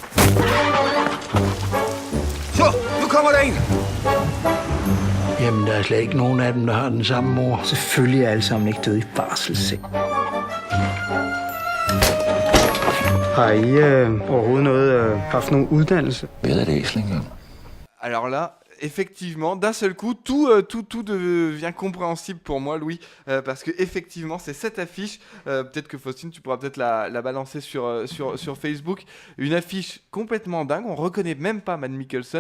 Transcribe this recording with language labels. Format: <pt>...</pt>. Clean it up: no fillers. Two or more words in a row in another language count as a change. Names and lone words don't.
<da>Så, nu kommer der en! Jamen, der er slet ikke nogen af dem, der har den samme mor. Selvfølgelig er alle sammen ikke døde i barselsseng. Har I overhovedet haft nogen uddannelse? Hvad er det, Æsling?</da> <fr>Alors là, effectivement, d'un seul coup, tout devient compréhensible pour moi, Louis, parce que effectivement, c'est cette affiche. Peut-être que Faustine, tu pourras peut-être la balancer sur Facebook. Une affiche complètement dingue. On reconnaît même pas Mads Mikkelsen.</fr>